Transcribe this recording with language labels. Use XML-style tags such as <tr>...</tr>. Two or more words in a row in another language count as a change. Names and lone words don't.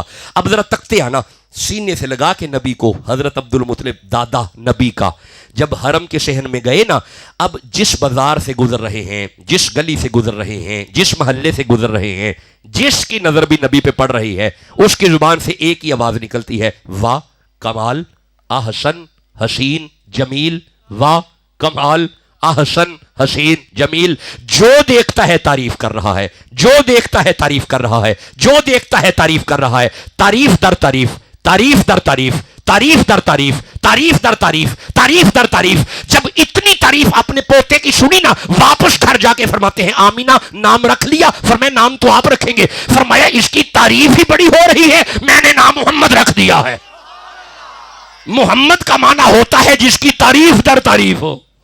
<ur>اب ذرا تکتے آنا، سینے سے لگا کے نبی کو، حضرت عبد المطلب دادا نبی کا جب حرم کے صحن میں گئے نا، اب جس بازار سے گزر رہے ہیں، جس گلی سے گزر رہے ہیں، جس محلے سے گزر رہے ہیں، جس کی نظر بھی نبی پہ پڑ رہی ہے اس کی زبان سے ایک ہی آواز نکلتی ہے، واہ کمال احسن حسین جمیل، واہ کمال احسن حسین جمیل. جو دیکھتا ہے تعریف کر رہا ہے، جو دیکھتا ہے تعریف کر رہا ہے، جو دیکھتا ہے تعریف کر رہا ہے. تعریف در تعریف، تعریف در تعریف، تعریف در تعریف، تعریف در تعریف، تعریف در تعریف. جب اتنی تعریف اپنے پوتے کی سنی نا، واپس گھر جا کے فرماتے ہیں آمینہ نام رکھ لیا؟ فرمایا نام تو آپ رکھیں گے. فرمایا اس کی تعریف ہی بڑی ہو رہی ہے، میں نے نام محمد رکھ دیا ہے. محمد کا معنی ہوتا ہے جس کی تعریف در تعریف ہو.</ur>